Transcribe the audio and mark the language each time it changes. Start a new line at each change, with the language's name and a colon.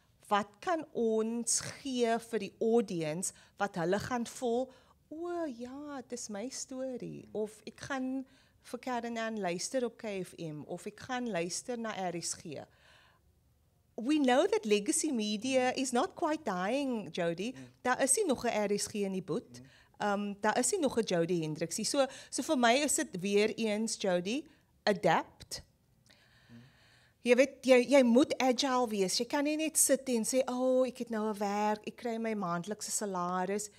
Afrikaans: Wat kan ons gee vir die audience wat hulle gaan voel, o ja, dit is my storie, of ek gaan vir Karen luister op KFM, of ek gaan luister na RSG.
English: We know that legacy media is not quite dying, Jody.
Afrikaans: Daar is nie nog 'n RSG in die boet. Daar is nie nog 'n Jody Hendricks nie. So vir my is dit weer eens, Jody, adapt. Jy weet, jy moet agile wees. Jy kan nie net sit en sê, ek het nou 'n werk, ek kry my maandelikse salaris.